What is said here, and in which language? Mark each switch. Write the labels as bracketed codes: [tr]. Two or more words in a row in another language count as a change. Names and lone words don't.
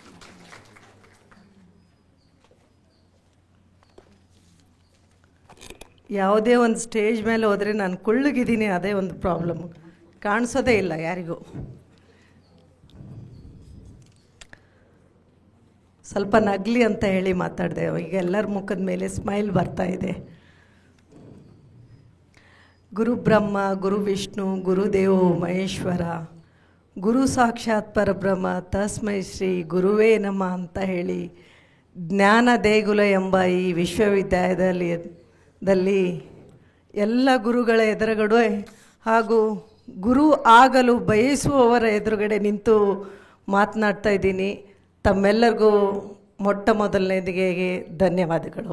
[kn] ಯಾವುದೇ ಒಂದು ಸ್ಟೇಜ್ ಮೇಲೆ ಹೋದರೆ ನಾನು ಕುಳ್ಳಗಿದ್ದೀನಿ, ಅದೇ ಒಂದು ಪ್ರಾಬ್ಲಮ್, ಕಾಣಿಸೋದೇ ಇಲ್ಲ ಯಾರಿಗೂ. ಸ್ವಲ್ಪ ನಗಲಿ ಅಂತ ಹೇಳಿ ಮಾತಾಡಿದೆ. ಈಗ ಎಲ್ಲರ ಮುಖದ ಮೇಲೆ ಸ್ಮೈಲ್ ಬರ್ತಾ ಇದೆ. [sa] ಗುರು ಬ್ರಹ್ಮ, ಗುರು ವಿಷ್ಣು, ಗುರುದೇವೋ ಮಹೇಶ್ವರ, ಗುರು ಸಾಕ್ಷಾತ್ ಪರಬ್ರಹ್ಮ, ತಸ್ಮೈ ಶ್ರೀ ಗುರುವೇ ನಮಃ [kn] ಅಂತ ಹೇಳಿ ಜ್ಞಾನ ದೇಗುಲ ಎಂಬ ಈ ವಿಶ್ವವಿದ್ಯಾಲಯದಲ್ಲಿ ಎಲ್ಲ ಗುರುಗಳ ಎದುರುಗಡೆ ಹಾಗೂ ಗುರು ಆಗಲು ಬಯಸುವವರ ಎದುರುಗಡೆ ನಿಂತು ಮಾತನಾಡ್ತಾ ಇದ್ದೀನಿ. ತಮ್ಮೆಲ್ಲರಿಗೂ ಮೊಟ್ಟ ಮೊದಲನೇದಿಗೆ ಧನ್ಯವಾದಗಳು.